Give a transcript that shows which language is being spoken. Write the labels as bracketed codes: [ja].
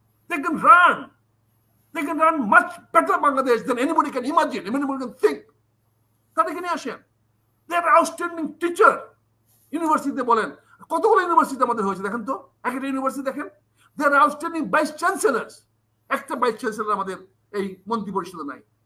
[en] They can run much better Bangladesh than anybody can imagine, anybody can think. [bn] তাদেরকে নিয়ে আসেন। [en] They are outstanding teacher. [bn] ইউনিভার্সিটিতে বলেন, কতগুলো ইউনিভার্সিটি আমাদের হয়েছে দেখেন তো, একটা ইউনিভার্সিটি দেখেন। [en] They are outstanding vice chancellors. [bn] একটা ভাইস চ্যান্সেলর আমাদের এই মন্ত্রী পরিষদে নাই।